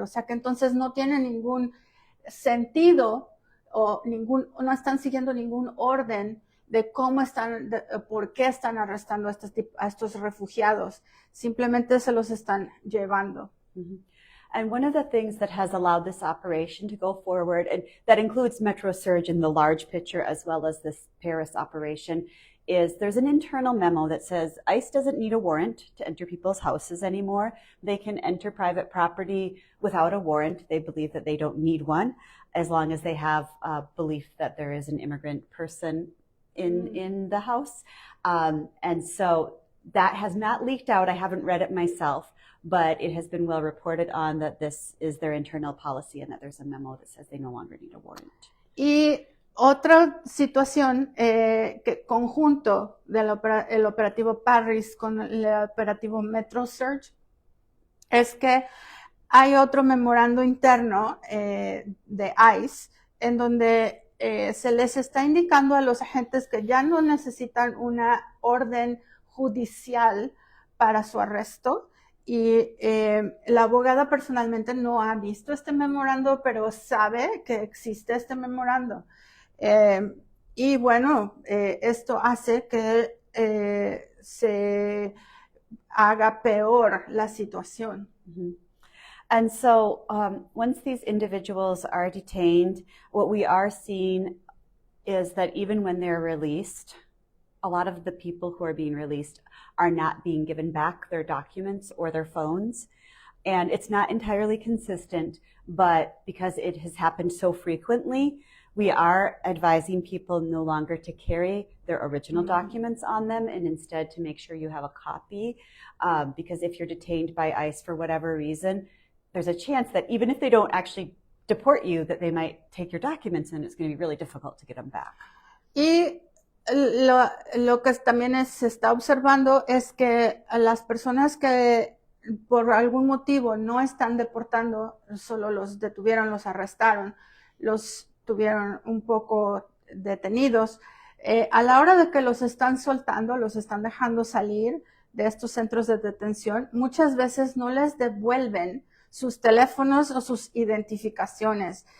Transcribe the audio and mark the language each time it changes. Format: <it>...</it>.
<es>O sea que entonces no tiene ningún sentido o no están siguiendo ningún orden de por qué están arrestando a estos refugiados. Simplemente se los están llevando. Mm-hmm.</es> <en>And one of the things that has allowed this operation to go forward, and that includes Metro Surge in the large picture as well as this Paris operation, is there's an internal memo that says ICE doesn't need a warrant to enter people's houses anymore. They can enter private property without a warrant. They believe that they don't need one as long as they have belief that there is an immigrant person in the house. And so that has not leaked out. I haven't read it myself, but it has been well reported on that this is their internal policy and that there's a memo that says they no longer need a warrant.</en> <es>Y otra situación conjunto del el operativo Paris con el operativo Metro Surge es que hay otro memorando interno de ICE en donde se les está indicando a los agentes que ya no necesitan una orden judicial para su arresto. Y la abogada personalmente no ha visto este memorando, pero sabe que existe este memorando. Y bueno, esto hace que se haga peor la situación. Mm-hmm.</es> <en>And so once these individuals are detained, what we are seeing is that even when they're released, a lot of the people who are being released are not being given back their documents or their phones. And it's not entirely consistent, but because it has happened so frequently, we are advising people no longer to carry their original documents on them and instead to make sure you have a copy. Because if you're detained by ICE for whatever reason, there's a chance that even if they don't actually deport you, that they might take your documents and it's going to be really difficult to get them back.</en> <es>Y lo que también se está observando es que las personas que por algún motivo no están deportando, solo los detuvieron, los arrestaron, los tuvieron un poco detenidos, a la hora de que los están soltando, los están dejando salir de estos centros de detención, muchas veces no les devuelven sus teléfonos o sus identificaciones.</es>